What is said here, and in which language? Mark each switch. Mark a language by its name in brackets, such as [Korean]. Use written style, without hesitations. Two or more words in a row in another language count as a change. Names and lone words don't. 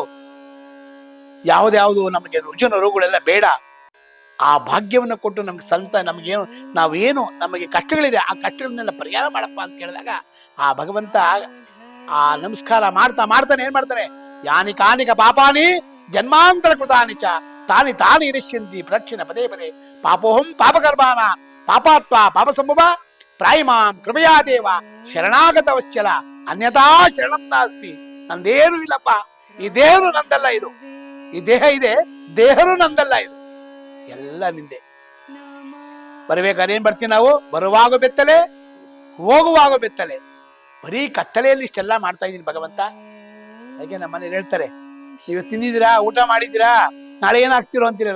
[Kannada] ಯಾವುದ್ಯಾವುದು ನಮಗೆ ರುಜಿನ ರೋಗಗಳೆಲ್ಲ ಬೇಡ, ಆ ಭಾಗ್ಯವನ್ನು ಕೊಟ್ಟು ನಮ್ಗೆ ನಮಗೇನು ನಾವೇನು ನಮಗೆ ಕಷ್ಟಗಳಿದೆ ಆ ಕಷ್ಟಗಳನ್ನೆಲ್ಲ ಪರಿಹಾರ ಮಾಡಪ್ಪ ಅಂತ ಕೇಳಿದಾಗ ಆ ಭಗವಂತ ಆ ನಮಸ್ಕಾರ ಮಾಡ್ತಾನೆ ಏನ್ ಮಾಡ್ತಾನೆ? [Sanskrit] ಯಾನಿ ಕಾನಿಕ ಪಾಪಾನಿ ಜನ್ಮಾಂತರ ಕೃತಾನಿ ಚ ತಾನಿ ತಾನಿ ನಿಶ್ಯಂತಿ ಪ್ರದಕ್ಷಿಣ ಪದೇ ಪದೇ ಪಾಪೋಹಂ ಪಾಪಕರ್ಮಾನ ಪಾಪಾತ್ವ ಪಾಪ ಸಂಭವ ಪ್ರಾಯಿಮಾಂ ಕೃಪಯಾ ದೇವ ಶರಣಾಗತ ವಶ್ಚಲ ಅನ್ಯಥಾ ಶರಣಂ ನಾಸ್ತಿ. [Kannada] ನಂದೇನು ಇಲ್ಲಪ್ಪ, ಈ ದೇಹನು ನಂದಲ್ಲ, ಇದು ಈ ದೇಹ ಇದೆ, ದೇಹನು ನಂದಲ್ಲ, ಇದು ಎಲ್ಲ ನಿಂದೆ. ಬರ್ಬೇಕಾದ್ರೆ ಏನ್ ಬರ್ತೀವಿ ನಾವು? ಬರುವಾಗ ಬೆತ್ತಲೆ, ಹೋಗುವಾಗ ಬೆತ್ತಲೆ. ಬರೀ ಕತ್ತಲೆಯಲ್ಲಿ ಇಷ್ಟೆಲ್ಲ ಮಾಡ್ತಾ ಇದೀನಿ ಭಗವಂತ. ಹಾಗೆ ನಮ್ಮ ಮನೇಲಿ ಹೇಳ್ತಾರೆ, ನೀವು ತಿಂದಿದ್ದೀರಾ, ಊಟ ಮಾಡಿದ್ದೀರಾ, ನಾಳೆ ಏನಾಗ್ತಿರೋ ಅಂತೀರಲ್ಲ.